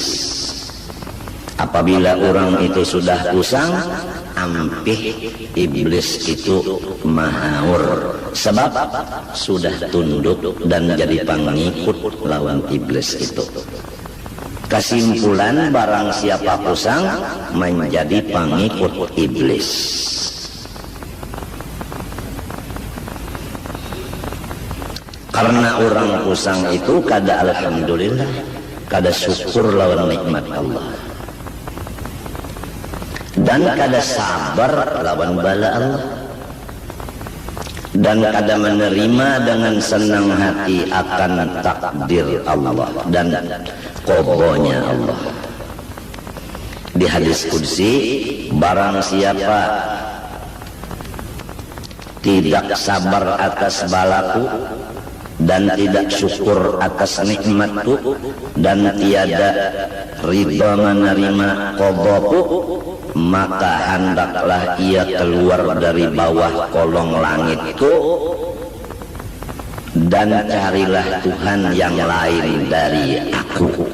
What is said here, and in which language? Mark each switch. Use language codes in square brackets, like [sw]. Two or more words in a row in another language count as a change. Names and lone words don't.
[id] Apabila orang itu sudah pusing, ampih iblis itu mahaur, sebab sudah tunduk dan jadi pengikut lawan iblis itu. Kesimpulan, barang siapa pusing menjadi pengikut iblis. Karena orang pusing itu kada alhamdulillah, kada syukur lawan nikmat Allah, dan kada sabar lawan bala Allah, dan kada menerima dengan senang hati akan takdir Allah dan qadanya Allah. Di hadis qudsi, barang siapa tidak sabar atas balaku dan tidak syukur atas nikmatku dan tiada ridha menerima qadaku, maka hendaklah ia keluar dari bawah kolong langitku dan carilah Tuhan yang lain dari aku.